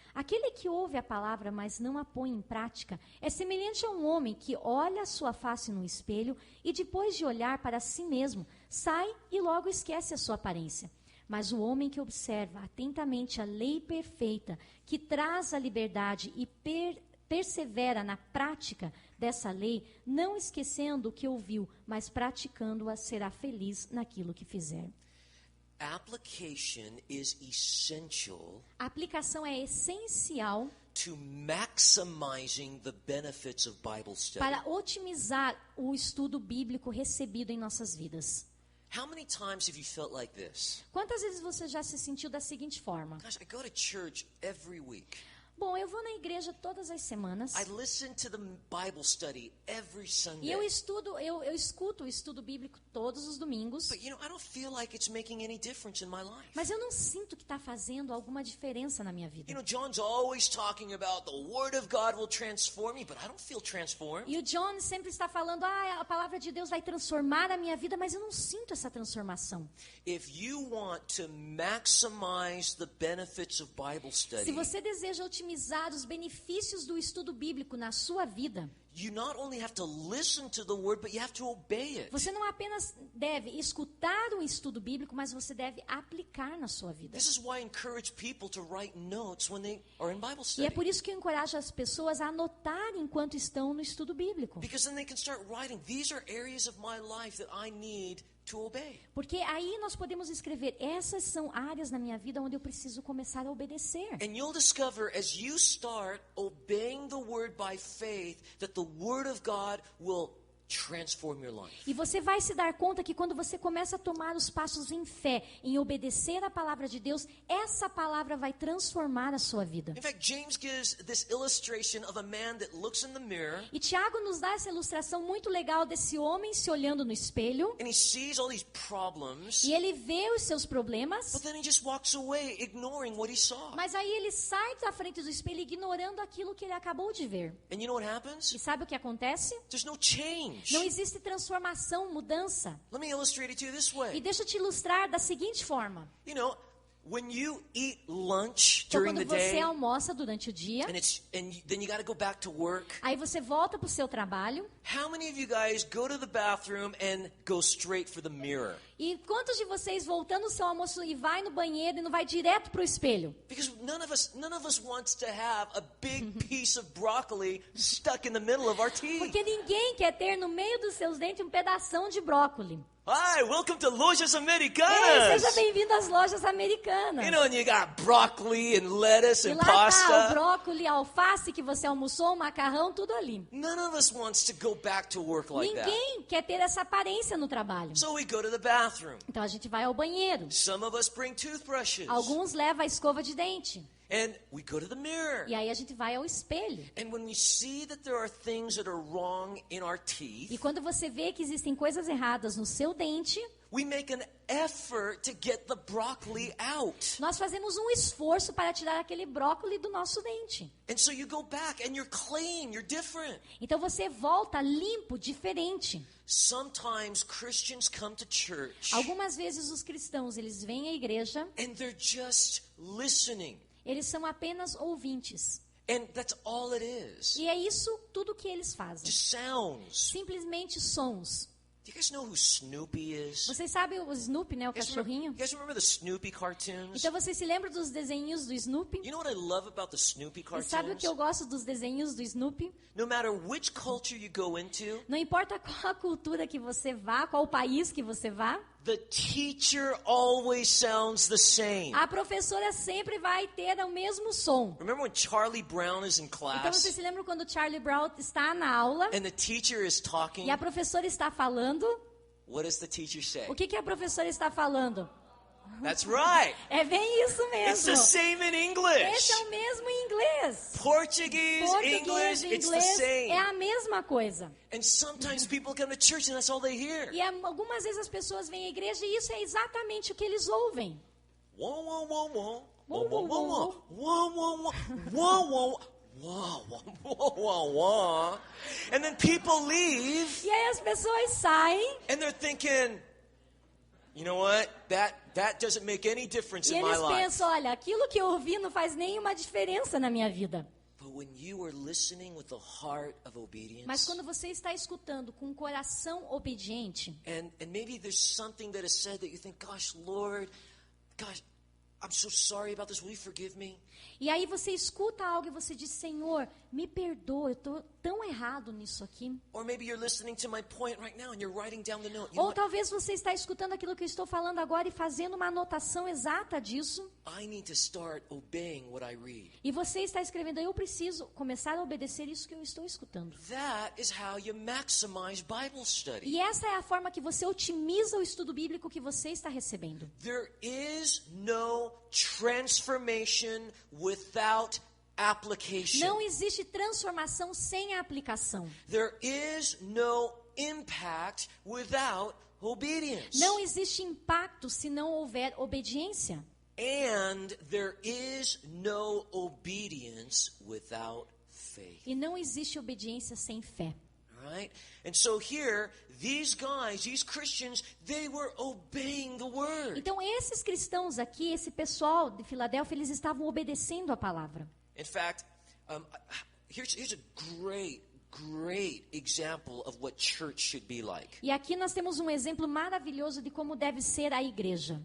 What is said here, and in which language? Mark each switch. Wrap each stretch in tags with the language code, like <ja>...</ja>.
<pt>Aquele que ouve a palavra, mas não a põe em prática, é semelhante a um homem que olha a sua face no espelho e depois de olhar para si mesmo, sai e logo esquece a sua aparência. Mas o homem que observa atentamente a lei perfeita, que traz a liberdade e persevera na prática dessa lei, não esquecendo o que ouviu, mas praticando-a, será feliz naquilo que fizer.</pt> <en>Application is essential</en> <pt>A aplicação é essencial</pt> <en>to maximizing the benefits of Bible study.</en> <pt>para otimizar o estudo bíblico recebido em nossas vidas.</pt> <en>How many times have you felt like this?</en> <pt>Quantas vezes você já se sentiu da seguinte forma?</pt> <en>Gosh, I go to church every week.</en> <pt>Bom, eu vou na igreja todas as semanas</pt> <en>I listen to the Bible study every</en> <pt>e</pt> <en>Sunday.</en> <pt>eu escuto o estudo bíblico todos os domingos,</pt> <en>But I don't feel like it's making any difference in my life.</en> <pt>mas eu não sinto que está fazendo alguma diferença na minha vida.</pt> <en>John's always talking about the Word of God will transform me, but I don't feel transformed.</en> <pt>E o John sempre está falando, a palavra de Deus vai transformar a minha vida, mas eu não sinto essa transformação.</pt> <en>If you want to maximize the benefits of Bible</en> <pt>Se</pt> <en>study,</en> <pt>você deseja otimizar os benefícios do estudo bíblico na sua vida,</pt> <en>you not only have to listen to the Word, but you have to obey it.</en> <pt>você não apenas deve escutar o estudo bíblico, mas você deve aplicar na sua vida.</pt> <en>This is why I encourage people to write notes when they are in Bible</en> <pt>E é</pt> <en>study.</en> <pt>por isso que eu encorajo as pessoas a anotar enquanto estão no estudo bíblico.</pt> <en>Because then they can start writing, these are areas of my life that I need to obey.</en> <pt>Porque aí nós podemos escrever, essas são áreas na minha vida onde eu preciso começar a obedecer.</pt> <en>And you'll discover as you start obeying the word by faith that the word of God will transform your life.</en> <pt>E você vai se dar conta que quando você começa a tomar os passos em fé, em obedecer a palavra de Deus, essa palavra vai transformar a sua vida.</pt> <en>In fact, James gives this illustration of a man that looks in the mirror</en> <pt>E Tiago nos dá essa ilustração muito legal desse homem se olhando no espelho,</pt> <en>and he sees all these problems,</en> <pt>e ele vê os seus problemas,</pt> <en>but then he just walks away ignoring what he saw.</en> <pt>mas aí ele sai da frente do espelho ignorando aquilo que ele acabou de ver.</pt> <en>And you know what happens?</en> <pt>E sabe o que acontece?</pt> <en>There's no change.</en> <pt>Não existe transformação, mudança.</pt> <en>Let me illustrate it to you this</en> <pt>E</pt> <en>way.</en> <pt>deixa eu te ilustrar da seguinte forma.</pt> <en>You know, when you eat lunch</en> <pt>Então,</pt> <en>during</en> <pt>quando</pt> <en>the</en> <pt>você</pt> <en>day,</en> <pt>almoça durante o dia,</pt> <en>then you got to go back to work.</en> <pt>aí você volta para o seu trabalho,</pt> <en>How many of you guys go to the bathroom and go straight for the mirror?</en> <pt>e quantos de vocês voltando o seu almoço e vai no banheiro e não vai direto para o espelho?</pt> <en>Because none of us wants to have a big piece of broccoli stuck in the middle of our teeth.</en> <pt>Porque ninguém quer ter no meio dos seus dentes um pedação de brócoli.</pt> <en>Hi, welcome to Lojas</en> <pt>Ei,</pt> <en>Americanas.</en> <pt>seja bem-vindo às lojas americanas.</pt> <en>You know, and you got broccoli and lettuce</en> <pt>E</pt> <en>and</en> <pt>lá tá o</pt> <en>pasta.</en> <pt>brócoli, a alface que você almoçou, o macarrão, tudo ali.</pt> <en>None of us wants to go back to work like that.</en> <pt>Ninguém quer ter essa aparência no trabalho.</pt> <en>So we go to the bathroom.</en> <pt>Então a gente vai ao banheiro.</pt> <en>Some of us bring toothbrushes.</en> <pt>Alguns levam a escova de dente.</pt> <en>And we go to the mirror.</en> <pt>E aí a gente vai ao espelho.</pt> <en>And when we see that there are things that are wrong in our teeth,</en> <pt>E quando você vê que existem coisas erradas no seu dente,</pt> <en>we make an effort to get the broccoli out.</en> <pt>nós fazemos um esforço para tirar aquele brócoli do nosso dente.</pt> <en>And so you go back and you're clean, you're different.</en> <pt>Então você volta limpo, diferente.</pt> <en>Sometimes Christians come to church</en> <pt>Algumas vezes os cristãos, eles vêm à igreja,</pt> <en>and they're just listening.</en> <pt>eles são apenas ouvintes.</pt> <en>And that's all it is.</en> <pt>E é isso tudo que eles fazem.</pt> <en>Just sounds.</en> <pt>Simplesmente sons.</pt> <en>Do you guys know who Snoopy is?</en> <pt>Vocês sabem o Snoopy, né? O</pt> <en>You</en> <pt>cachorrinho?</pt> <en>guys remember the Snoopy cartoons?</en> <pt>Então vocês se lembram dos desenhos do Snoopy?</pt> <en>You know what I love about the Snoopy</en> <pt>E</pt> <en>cartoons?</en> <pt>sabe o que eu gosto dos desenhos do Snoopy?</pt> <en>No matter which culture you go into,</en> <pt>Não importa qual a cultura que você vá, qual o país que você vá,</pt> <en>the teacher always sounds the same.</en> <pt>a professora sempre vai ter o mesmo som.</pt> <en>Remember when Charlie Brown is in</en> <pt>Então</pt> <en>class</en> <pt>você se lembra quando o Charlie Brown está na aula</pt> <en>and the teacher is talking?</en> <pt>e a professora está falando?</pt> <en>What does the teacher say?</en> <pt>O que a professora está falando?</pt> <en>That's right.</en> <pt>É bem isso</pt> <en>It's</en> <pt>mesmo.</pt> <en>the same in English.</en> <pt>Esse é o mesmo em inglês.</pt> <en>Portuguese,</en> <pt>Português</pt> <en>English,</en> <pt>e</pt> <en>it's the</en> <pt>inglês</pt> <en>same.</en> <pt>é a mesma coisa.</pt> <en>And sometimes people come to church and that's all they hear.</en> <pt>E algumas vezes as pessoas vêm à igreja e isso é exatamente o que eles ouvem. Wah, wah, wah, wah. Wah, wah, wah, wah. Wah, wah, wah. Wah, wah, wah. Wah, wah, wah, wah, wah.</pt> <en>And then people leave</en> <pt>E aí as pessoas saem</pt> <en>and they're thinking, you know what? That doesn't make any difference</en> <pt>e</pt> <en>in my</en> <pt>eles</pt> <en>life.</en> <pt>pensam, olha, aquilo que eu ouvi não faz nenhuma diferença na minha vida.</pt> <en>But when you are listening with the heart of obedience,</en> <pt>Mas quando você está escutando com um coração obediente,</pt> <en>and maybe there's something that is said that you think, gosh, Lord, gosh, I'm so sorry about this. Will you forgive me?</en> <pt>e aí você escuta algo e você diz, Senhor, me perdoa, eu estou tão errado nisso aqui.</pt> <en>Or maybe you're listening to my point right now and you're writing down the note. You know</en> <pt>Ou</pt> <en>what?</en> <pt>talvez você está escutando aquilo que eu estou falando agora e fazendo uma anotação exata disso.</pt> <en>I need to start obeying what I read.</en> <pt>E você está escrevendo, eu preciso começar a obedecer isso que eu estou escutando.</pt> <en>That is how you maximize Bible study.</en> <pt>E essa é a forma que você otimiza o estudo bíblico que você está recebendo.</pt> <en>There is no transformation without application.</en> <pt>Não existe transformação sem a aplicação.</pt> <en>There is no impact without obedience.</en> <pt>Não existe impacto se não houver obediência.</pt> <en>And there is no obedience without faith.</en> <pt>E não existe obediência sem fé.</pt> <en>Right? And so here, these guys, these Christians, they were obeying the word.</en> <pt>Então esses cristãos aqui, esse pessoal de Filadélfia, eles estavam obedecendo a palavra.</pt> <en>In fact, here's a great example of what church should be like.</en> <pt>E aqui nós temos um exemplo maravilhoso de como deve ser a igreja.</pt>